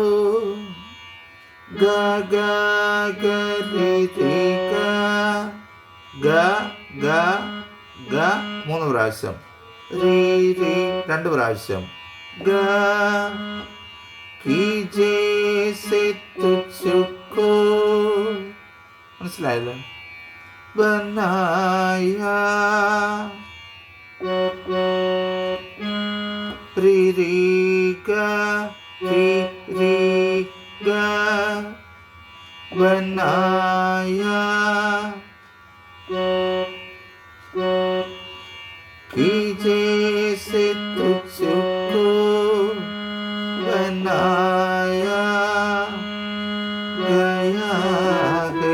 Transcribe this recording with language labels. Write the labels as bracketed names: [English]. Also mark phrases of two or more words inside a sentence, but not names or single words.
[Hindi] गा गा गा रे रे गा गा गा [Malayalam] 3 പ്രാവശ്യം, റീ റീ 2 പ്രാവശ്യം, [Hindi] गा कि जैसे तुझको, മനസ്സിലായല്ലോ? बनाया री री गा री री गा बनाया कि जैसे तुझको बनाया गया है।